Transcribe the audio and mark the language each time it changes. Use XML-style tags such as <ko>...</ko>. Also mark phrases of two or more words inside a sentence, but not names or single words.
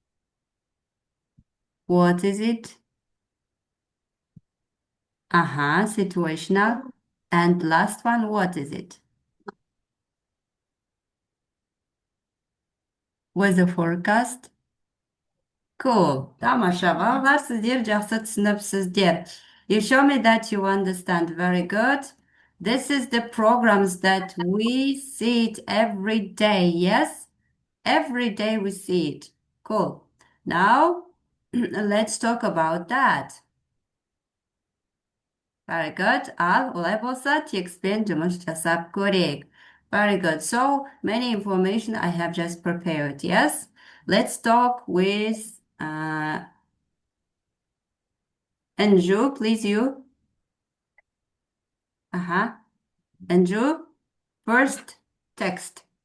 <en>What is it? Situational. And last one, what is it? Weather forecast. Cool.</en> <kk>Тамаша, балалар, сіздер жақсы түсініпсіздер.</kk> <en>You show me that you understand very good. This is the programs that we see it every day, yes? Every day we see it. Cool. Now, let's talk about that. Very good.</en> <kk>Ал, олай болса текстпен жұмыс жасап көрейік.</kk> <en>Very good. So, many information I have just prepared, yes? Let's talk with Anju, please you. Anju, first text.</en>